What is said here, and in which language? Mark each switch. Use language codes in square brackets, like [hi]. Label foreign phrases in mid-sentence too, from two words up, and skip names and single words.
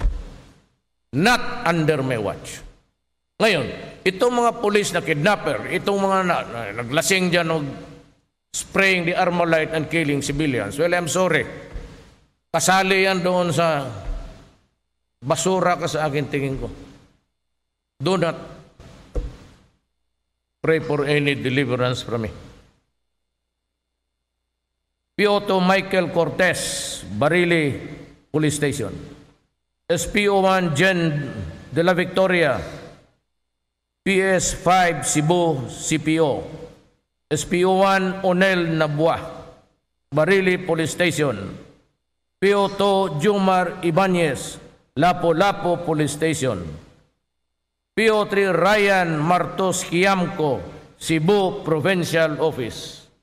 [en] Not under my watch. [tl] Ngayon, itong mga police na kidnapper, itong mga naglasing dyan o [en] spraying the Armalite and killing civilians, well, I'm sorry. [tl] Kasali yan doon sa basura ka sa akin tingin ko. [en] Do not pray for any deliverance from me. PO2 Michael Cortez, Barili Police Station. SPO1 Jen de la Victoria, PS5 Cebu CPO. SPO1 Onel Nabua, Barili Police Station. PO2 Jumar Ibanez, Lapu-Lapu Police Station. PO3 Ryan Martos Kiamco, Cebu Provincial Office.